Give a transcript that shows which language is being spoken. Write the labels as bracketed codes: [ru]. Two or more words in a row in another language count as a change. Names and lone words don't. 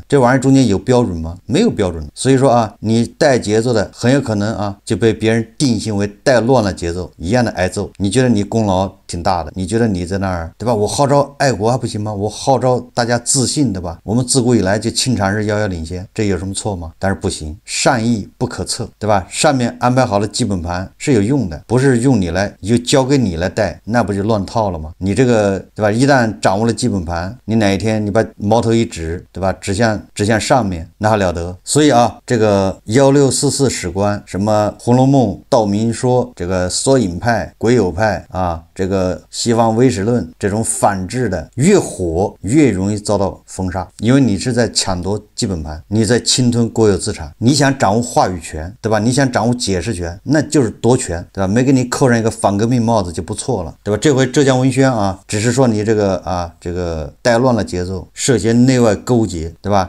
[zh] 這玩意兒中間有標準嗎？沒有標準。所以說啊，你帶節奏的很有可能啊就被別人定性為帶亂了節奏，一樣的挨揍。你覺得你功勞挺大的，你覺得你在那兒，对吧？我號召愛國還不行嗎？我號召大家自信，對吧？我們自古以來就清朝是遙遙領先，這有什麼錯嗎？但是不行，善意不可測，對吧？上面安排好的基本盤是有用的，不是用你來就交給你來带，那不就亂套了嗎？你這個，對吧？一旦掌握了基本盤，你哪一天你把矛頭一指，對吧？指向上面，那還了得？所以啊，這個1644史觀，什麼《紅樓夢》、道明說，這個縮影派、鬼友派啊， 這個西方唯史論這種反制的越火，越容易遭到封杀，因為你是在搶夺基本盘，你在侵吞国有資產，你想掌握話語權，对吧？你想掌握解释权，那就是夺权，对吧？没给你扣上一個反革命帽子就不錯了，對吧？這回浙江文宣啊，只是說你這個帶亂了節奏，涉嫌內外勾結，對吧？